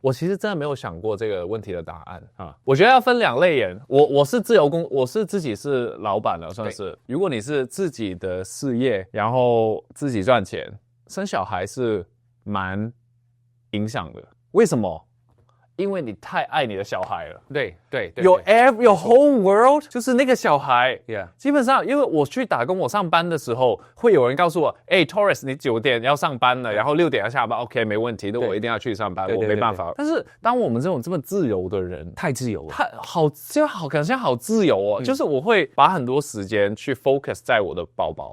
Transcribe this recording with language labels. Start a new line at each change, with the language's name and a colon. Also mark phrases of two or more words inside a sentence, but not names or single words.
Chinese: 我其實真的沒有想過這個問題的答案啊。我覺得要分2類人，我是自由工，我是自己是老闆了，算是。如果你是自己的事業，然後自己賺錢，生小孩是蠻影響的。為什麼？因為你太愛你的小孩了。對，
English: your whole world
Chinese: 就是那個小孩。
English: Yeah.
Chinese: 基本上因為我去打工，我上班的時候會有人告訴我Taurus 你9點要上班了，然後6點要下班 OK 沒問題，那我一定要去上班，我沒辦法。但是當我們這種這麼自由的人，太自由了，感覺好自由哦。就是我會把很多時間去 focus 在我的寶寶。